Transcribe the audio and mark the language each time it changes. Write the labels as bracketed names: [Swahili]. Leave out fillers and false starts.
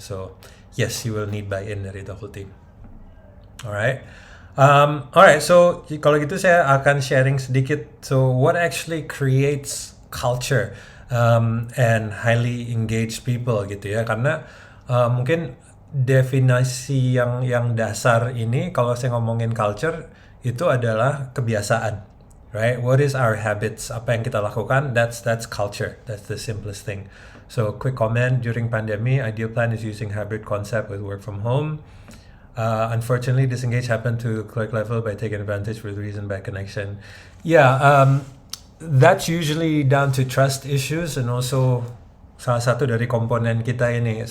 [English] So yes, you will need buy-in dari the whole team. Alright. [Indonesian] Alright, so kalau gitu saya akan sharing sedikit. [English] So what actually creates culture and highly engaged people gitu ya? [Indonesian] Karena mungkin definisi yang dasar ini kalau saya ngomongin culture itu adalah kebiasaan, right? [English] What is our habits? [Indonesian] Apa yang kita lakukan? [English] That's culture. That's the simplest thing. So quick comment, during pandemic, Ideal Plan is using hybrid concept with work from home. Unfortunately, disengage happened to clerk level by taking advantage with reason by connection. Yeah, that's usually down to trust issues and also [Indonesian] salah satu dari komponen kita ini.